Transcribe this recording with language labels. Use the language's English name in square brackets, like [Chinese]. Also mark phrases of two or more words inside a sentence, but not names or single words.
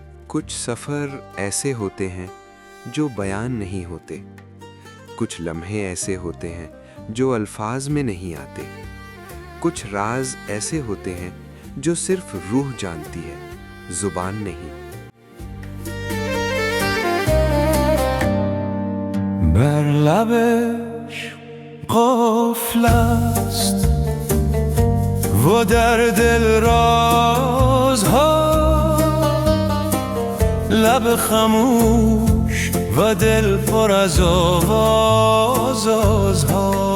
[Urdu] کچھ سفر ایسے ہوتے ہیں جو بیان نہیں ہوتے، کچھ لمحے ایسے ہوتے ہیں جو الفاظ میں نہیں آتے، کچھ راز ایسے ہوتے ہیں جو صرف روح جانتی ہے، زبان نہیں۔ [Persian] بر لبش قفل است و در دل رازها، لب خموش و دل پر از آوازها.